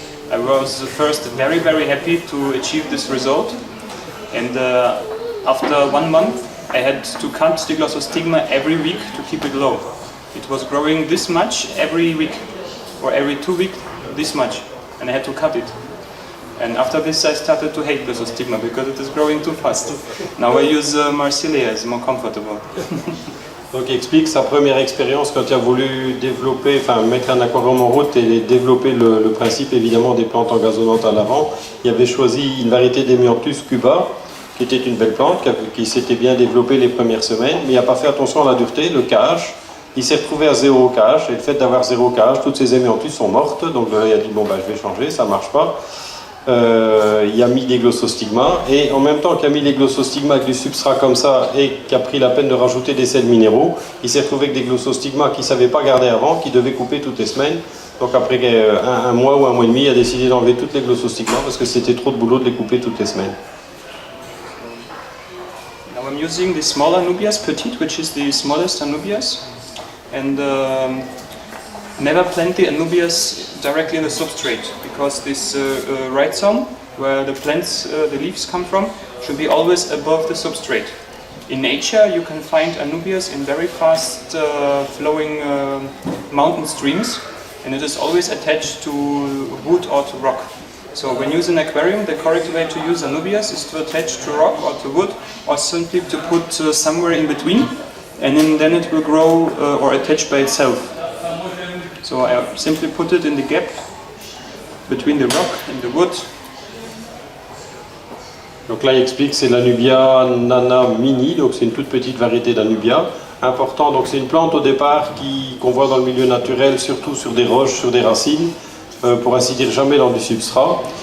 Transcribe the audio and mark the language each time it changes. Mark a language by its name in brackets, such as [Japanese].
[English] I was first very happy to achieve this result, and after 1 month I had to cut the Glossostigma every week to keep it low. It was growing this much every week, or every 2 weeks this much, and I had to cut it. And after this I started to hate Glossostigma because it is growing too fast. Now I use Marsilia, it's more comfortable. [French] Donc il explique sa première expérience quand il a voulu développer, enfin mettre un aquarium en route et développer le principe évidemment des plantes engazonnantes à l'avant. Il avait choisi une variété d'Hemianthus Cuba, qui était une belle plante, qui s'était bien développée les premières semaines, mais il n'a pas fait attention à la dureté, le cage. Il s'est retrouvé à 0 cage, et le fait d'avoir 0 cage, toutes ces Hemianthus sont mortes, donc là il a dit bon bah je vais changer, ça marche pas. Il a mis des Glossostigma, et en même temps qu'il a mis les Glossostigma avec du substrat comme ça et qu'il a pris la peine de rajouter des sels minéraux, il s'est retrouvé avec des Glossostigma qu'il ne savait pas garder avant, qu'il devait couper toutes les semaines. Donc après un mois ou un mois et demi, il a décidé d'enlever toutes les Glossostigma parce que c'était trop de boulot de les couper toutes les semaines. [English] Now I'm using the small Anubias petite, which is the smallest Anubias, and never plant the Anubias directly in the substrate, because this rhizome, where the plants, the leaves come from, should be always above the substrate. In nature you can find Anubias in very fast flowing mountain streams, and it is always attached to wood or to rock. So when using an aquarium, the correct way to use Anubias is to attach to rock or to wood, or simply to put somewhere in between, and then it will grow or attach by itself. So I simply put it in the gap between the rock and the wood. [French] Donc là il explique que c'est l'Anubia Nana Mini, donc c'est une toute petite variété d'Anubia. Important, donc c'est une plante au départ qu'on voit dans le milieu naturel, surtout sur des roches, sur des racines, pour ainsi dire jamais dans du substrat.